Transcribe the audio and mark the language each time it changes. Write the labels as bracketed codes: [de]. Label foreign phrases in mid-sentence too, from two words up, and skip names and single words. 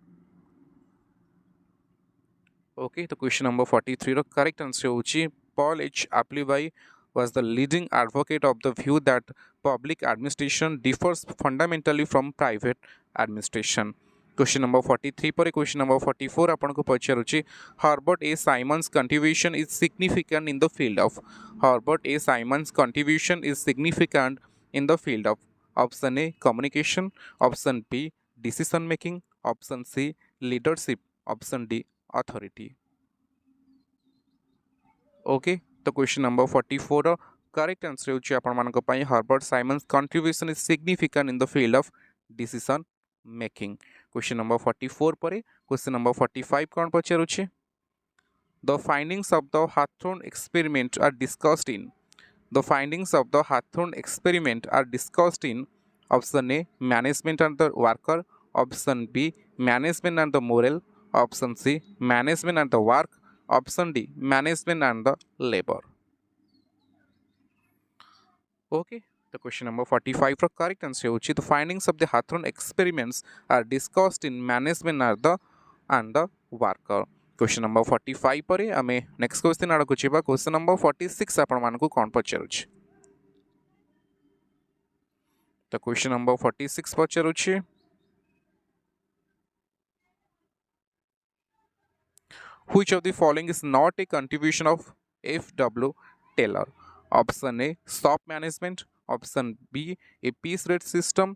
[en] Okay, the question number 43 ର correct answer होची Paul H. Appleby was the leading advocate of the view that public administration differs fundamentally from private administration. Question number 43 ପରେ question number 44 [or] ଆପଣଙ୍କୁ ପଚାରୁଛି [en] Herbert A. Simon's contribution is significant in the field of. Herbert A. Simon's contribution is significant in the field of. Option A, communication. Option B, decision making. Option C, leadership. Option D, authority. Okay, the question number 44 ର correct answer [or] ହେଉଛି ଆପଣମାନଙ୍କ ପାଇଁ [en] Herbert Simon's contribution is significant in the field of decision making. Question number 44 ପରେ question number 45 [or] କ'ଣ ପଚାରୁଛି? [en] The findings of the Hawthorne experiment are discussed in. The findings of the Hawthorne experiment are discussed in. Option A, management and the worker. Option B, management and the moral. Option C, management and the work. Option D, management and the labor. Okay, the question number 45 for correct answer होची the findings of the Hawthorne experiments are discussed in management and the worker. Question number 45 [or] ପରେ ଆମେ [en] next question [or] ଆଡ଼କୁ ଯିବା. [en] question number 46 [or] ଆପଣମାନଙ୍କୁ କ'ଣ ପଚାରୁଛି? [en] ତ question number 46 ପଚାରୁଛି which of the following is not a contribution of F.W. Taylor? Option A, shop management. Option B, a piece rate system.